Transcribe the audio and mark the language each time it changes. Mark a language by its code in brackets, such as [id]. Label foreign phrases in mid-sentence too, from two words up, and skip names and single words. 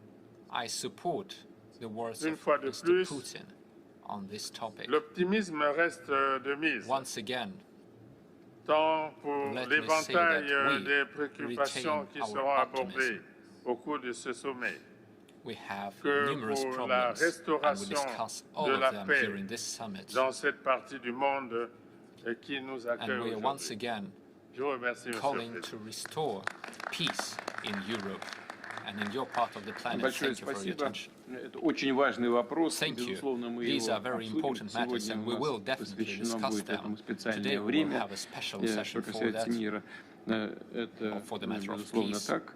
[fr] Une fois de plus, l'optimisme reste de mise, tant pour l'éventail des préoccupations qui seront abordées au cours de ce sommet, que pour la restauration de la paix dans cette partie du monde qui nous accueille aujourd'hui. Je vous remercie, [ru] Большое спасибо. Это очень важный вопрос. Безусловно, мы его обсудим. Сегодня у нас посвящено будет этому специальное время. Что касается мира, это, безусловно, так.